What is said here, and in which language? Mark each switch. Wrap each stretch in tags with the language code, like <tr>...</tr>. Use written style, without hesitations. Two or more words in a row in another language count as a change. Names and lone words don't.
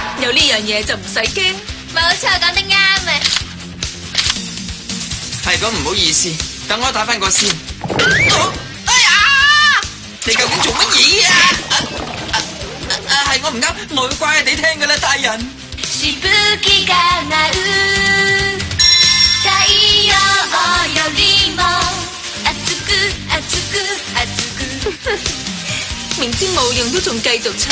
<yue>有呢樣嘢就唔使驚。冇錯，講得啱啊！係咁，唔好意思，等我打翻個先。哎呀！你究竟做乜嘢啊？係我唔啱，我會乖地聽噶啦，大人。</yue> <ja>しぶきが舞う太陽よりも熱く熱く熱く</ja> <yue>明知冇用都仲繼續唱。</yue>